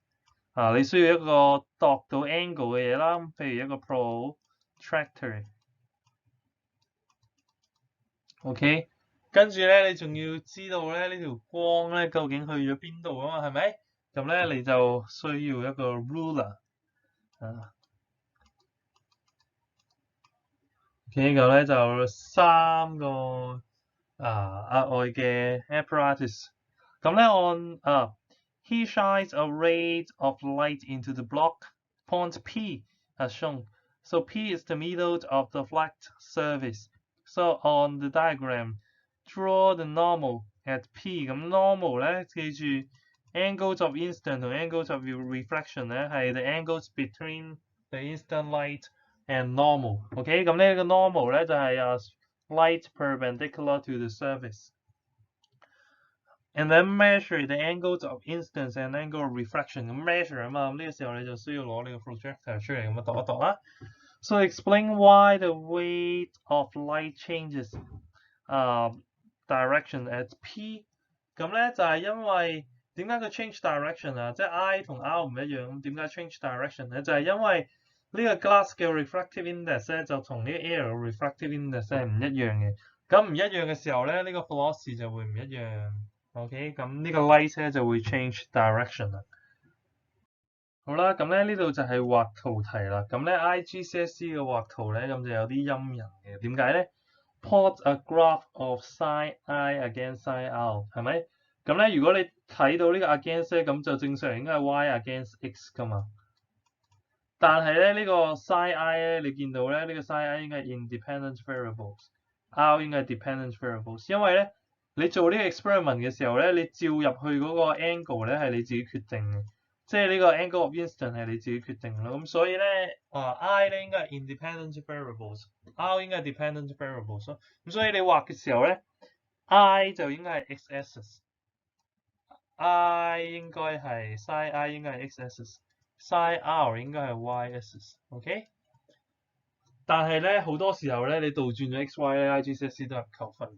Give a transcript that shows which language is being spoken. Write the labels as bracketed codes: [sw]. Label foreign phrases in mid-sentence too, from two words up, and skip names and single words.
[yue] 你需要一個度到 angle 嘅嘢啦，譬如一個 protractor。OK， 跟住咧你仲要知道咧呢條光咧究竟去咗邊度啊嘛，係咪？咁咧你就需要一個 ruler。 OK，咁咧就3個額外嘅 apparatus。咁咧按 [en] he shines a ray of light into the block point P as shown. So P is the middle of the flat surface. So on the diagram, draw the normal at P. [yue] 咁 normal 咧，記住 [en] angles of incidence 同 angles of reflection [yue] 咧係 [en] the angles between the incident light and normal. [yue] OK，咁呢個 normal 咧就係 [en] light perpendicular to the surface. And then measure the angles of incidence and angle of reflection. [yue] 咁 measure 啊嘛，咁呢個時候你就需要攞呢個 projector 出嚟咁度一度啦。 [en] So explain why the weight of light changes direction at P。 [yue] 咁咧就係因為點解佢 [en] change direction [yue] 啊？即係 I 同 R 唔一樣，咁點解 [en] change direction [yue] 咧？就係因為呢個 glass 嘅 [en] refractive index [yue] 咧就同呢個 air 嘅 [en] refractive index [yue] 係唔一樣嘅。咁唔一樣嘅時候咧，呢個 velocity 就會唔一樣。OK， 咁呢個 light 咧就會 [en] change direction [yue] 啦。好啦，咁咧呢度就係畫圖題啦。咁咧 IGCSE 嘅畫圖咧，咁就有啲陰人嘅。點解咧 [en] ？Plot a graph of sin I against sin R， [yue] 係咪？咁咧如果你睇到呢個 against 咧，咁就正常應該係 y against x 噶嘛。但係咧呢個 sin I 咧，你見到咧呢個 sin I 應該係 [en] independent variables， [yue] R 應該係 [en] dependent variables， [yue] 因為咧你做呢個 experiment 嘅時候咧，你照入去嗰個 angle 咧係你自己決定嘅。即係呢個 [en] angle of incidence [yue] 係你自己決定咯，咁所以咧I 咧應該係 [en] independent variables， [yue] R 應該係 [en] dependent variables [yue] 咯。咁所以你畫嘅時候咧 ，I 就應該係 [en] x axis， [yue] I 應該係 sin I 應該係 [en] x axis， [yue] sin R 應該係 [en] y axis， [yue] OK？但係咧好多時候咧，你倒轉咗 x y 咧 ，IGCSE 都係唔扣分。